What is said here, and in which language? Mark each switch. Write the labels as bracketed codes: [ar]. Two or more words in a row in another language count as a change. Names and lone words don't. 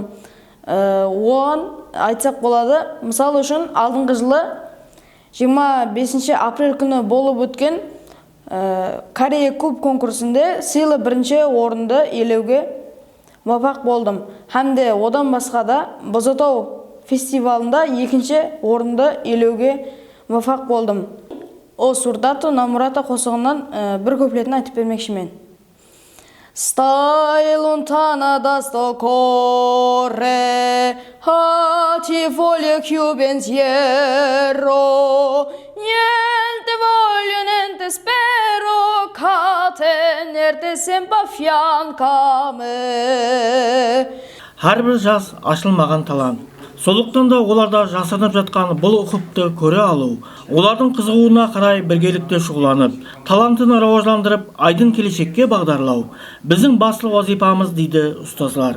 [kk] Оған айтсақ болады, мысал үшін алдыңғы жылы 25 апрель күні болып өткен Корея куб конкурсында сыйлы 1-ші орынды иелеуге муафақ болдым. Хәмде одан басқа да Бозатау фестивалында 2-ші орынды иелеуге муафақ болдым. О сурдату намурата қосығынан бір көплетін айтып бермекші мен. [nap] Stai lontana da sto corre, a ti voglio più pensiero, niente voglio, niente spero, che tenerte sempre a fianco a me. [kk] Әрбір жас ашылмаған талант. Солықтан да оларда жасырынып жатқан бұл ұқыпты көре алу, олардың қызығуына қарай біргелікте шұғыланып, талантын рауажландырып, айдын келешекке бағдарлау біздің басты вазипамыз дейді ұстазлар.